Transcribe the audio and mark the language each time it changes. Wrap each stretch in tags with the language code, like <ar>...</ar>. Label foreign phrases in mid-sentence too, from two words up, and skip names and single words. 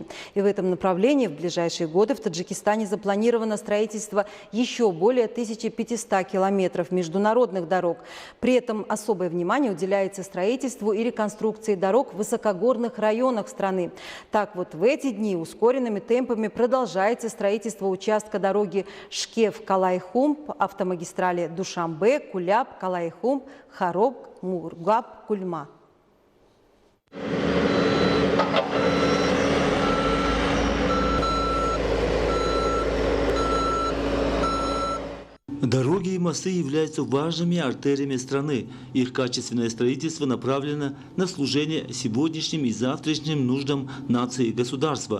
<ru>И в этом направлении в ближайшие годы в Таджикистане запланировано строительство еще более 1500 километров международных дорог. При этом особое внимание уделяется строительству и реконструкции дорог в высокогорных районах страны. Так вот, в эти дни ускоренными темпами продолжается строительство участка дороги Шкев-Калай-Хумб, автомагистрали Душанбе, Куляб, Калай-Хумб, Хароб, Мургаб, Кульма. Дороги и мосты являются важными артериями страны. Их качественное строительство направлено на служение сегодняшним и завтрашним нуждам нации и государства.</ru>